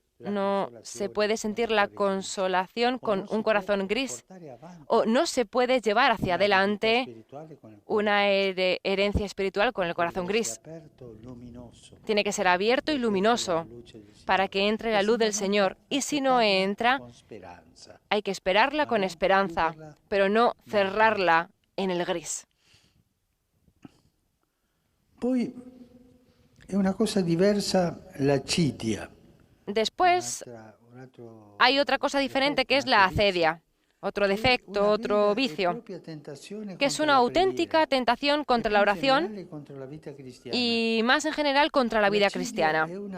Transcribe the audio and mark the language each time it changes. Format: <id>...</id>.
<es>no se puede sentir la consolación con un corazón gris, o no se puede llevar hacia adelante una herencia espiritual con el corazón gris. Tiene que ser abierto y luminoso para que entre la luz del Señor. Y si no entra, hay que esperarla con esperanza, pero no cerrarla en el gris.</es> <it>Poi è una cosa diversa l'acidia.</it> <es>Después hay otra cosa diferente que es la acedia, otro defecto, otro vicio, que es una auténtica tentación contra la oración y más en general contra la vida cristiana.</es>